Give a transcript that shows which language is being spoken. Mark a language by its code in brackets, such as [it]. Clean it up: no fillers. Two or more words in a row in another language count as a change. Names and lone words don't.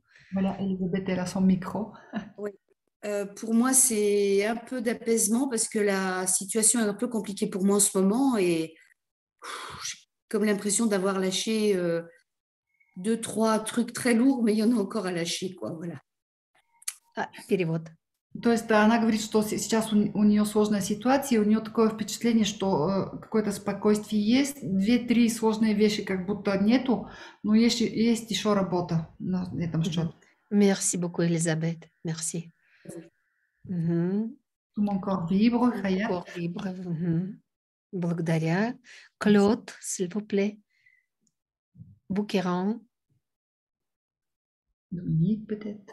[fr] Voilà, Elisabeth, elle a son micro. Oui. Pour moi, c'est un peu d'apaisement parce que la situation est un peu compliquée pour moi en ce moment et j'ai comme l'impression d'avoir lâché 2-3 trucs très lourds, mais il y en a encore à lâcher, quoi, voilà. [ru] Перевод. То есть она говорит, что сейчас у нее сложная ситуация, и у нее такое впечатление, что какое-то спокойствие есть, 2-3 сложные вещи как будто нету, но есть еще работа на этом счете. [fr] Merci beaucoup, Elisabeth. Merci. Tout mon corps vibre, Hayat. Corps vibre. Благодаря. Claude, s'il vous plaît. Bouqueran. Dominique, peut-être.